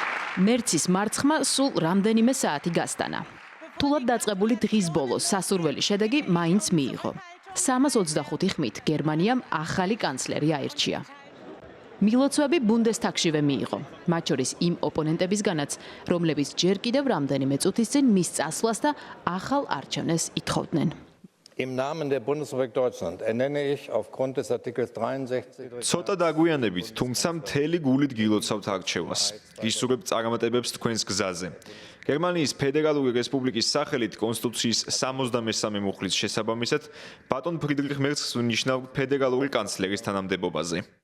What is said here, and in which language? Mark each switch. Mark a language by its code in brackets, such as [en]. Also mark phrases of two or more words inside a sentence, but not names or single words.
[ka] მერცის მარცხმა სულ რამდენიმე საათი გასტანა. თულად დაწყებული დღის ბოლოს სასურველი შედეგი მაინც მიიღო. 325 ხმით გერმანიამ ახალი კანცლერი აირჩია. მილოცვები ბუნდესტაგშივე მიიღო, მათ შორის იმ ოპონენტებისგანაც, რომლებიც ჯერ კიდევ რამდენიმე წუთის წინ მის წასვლას და ახალ არჩევნებს ითხოვდნენ. [de] Im Namen der Bundesrepublik Deutschland ernenne ich aufgrund des Artikels 63 [ka] ცოტა დაგვიანებით, თუმცა მთელი გულით გილოცავთ არჩევას. გისურვებ წარმატებებს თქვენს გზაზე. გერმანიის ფედერალური რესპუბლიკის სახელით კონსტიტუციის 73 მუხლის შესაბამისად, ბატონ ფრიდრიხ მერცს ნიშნავ ფედერალური კანცლერის თანამდებობაზე.